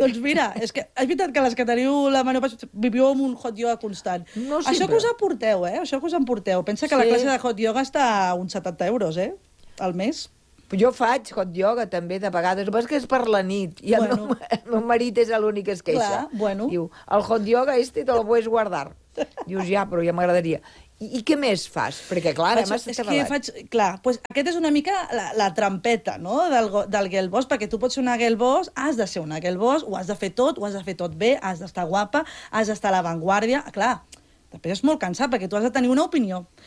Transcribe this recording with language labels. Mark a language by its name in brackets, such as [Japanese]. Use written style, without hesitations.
[Catalan] Doncs mira, és que és veritat que les que teniu la menopàusica viviu amb un hot yoga constant. No sempre. Això que us aporteu, eh? Això que us emporteu. Pensa que sí. La classe de hot yoga està a uns 70 euros, eh? Al mes. Jo faig hot yoga també, de vegades, però és que és per la nit i bueno. el meu marit és l'únic que es queixa. Clar, bueno. [Spanish] Diu, el hot yoga este te lo puedes guardar. [Catalan] Dius, ja, però ja m'agradaria. I què més fas? Perquè, clar, ara m'has estat rebat. Faig... Clar, doncs pues, aquest és una mica la trampeta, no?, del girl boss, perquè tu pots ser una girl boss, has de ser una girl boss, ho has de fer tot bé, has d'estar guapa, has d'estar a l'avantguàrdia, clar... Després és molt cansat, perquè tu has de tenir una opinió.